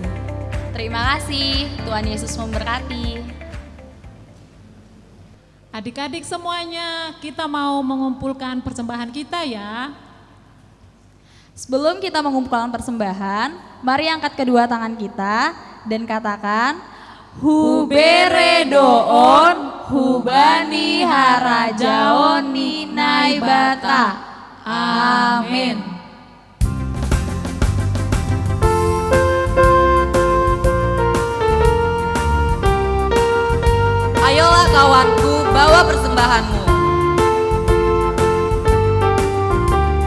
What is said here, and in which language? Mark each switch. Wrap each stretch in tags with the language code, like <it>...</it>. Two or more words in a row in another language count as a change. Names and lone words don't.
<id>Terima kasih, Tuhan Yesus memberkati. Adik-adik semuanya, kita mau mengumpulkan persembahan kita ya. Sebelum kita mengumpulkan persembahan, mari angkat kedua tangan kita dan katakan,</id> <bts>Hubere doon, hubani harajaon ninai bata.</bts> <id>Amin. Ayolah kawanku, bawa persembahanmu.</id>